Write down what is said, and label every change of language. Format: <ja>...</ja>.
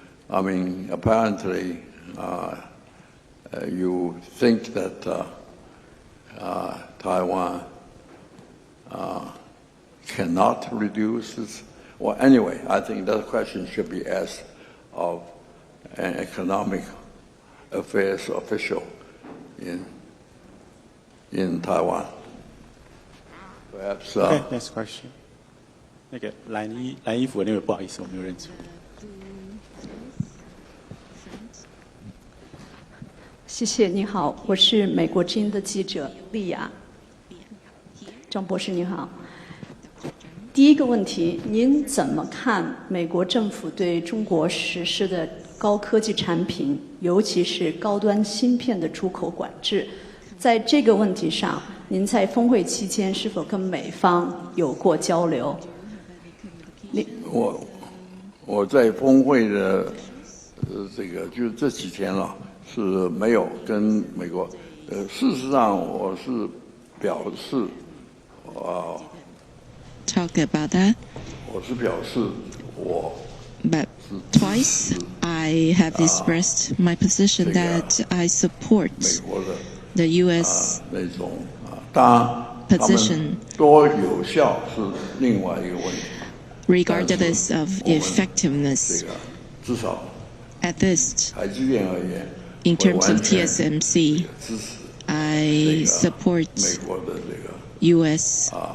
<en>I mean, apparently, you think that Taiwan cannot reduce its. Well, anyway, I think that question should be asked of an economic affairs official in Taiwan. Perhaps. Okay, next question.</en> <zh>那个蓝衣服的那位，不好意思，我没有认出。谢谢，你好，我是美国之音的记者丽雅。张博士您好。第一个问题，您怎么看美国政府对中国实施的高科技产品，尤其是高端芯片的出口管制？在这个问题上，您在峰会期间是否跟美方有过交流？我在峰会的这个就这几天了。是没有跟美国，事实上我是表示</zh> <en>，talk about that.</en> <zh>我是表示</zh> <en>But twice I have expressed my position that I support the U.S.</en> <zh>那种position. 多有效是另外一个问题。</zh> <en>Regardless of effectiveness.</en> <zh>至少</zh> <en>at least.</en> <zh>台积电而言。</zh> <en>In terms of TSMC, I support U.S.</en>